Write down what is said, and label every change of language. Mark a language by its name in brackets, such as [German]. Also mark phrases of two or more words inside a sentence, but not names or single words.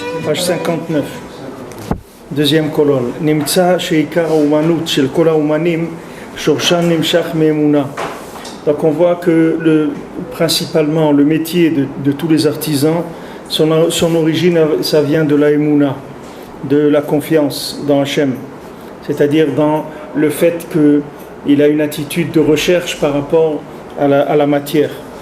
[French] page 59, deuxième colonne. [Hebrew] נמצא שעיקר אומנות של כל האומנים שורשן נמשך מאמונה. [French] Donc on voit que principalement le métier de tous les artisans, son origine, ça vient de la emuna, de la confiance dans Hachem, c'est-à-dire dans le fait qu'il a une attitude de recherche par rapport à la matière.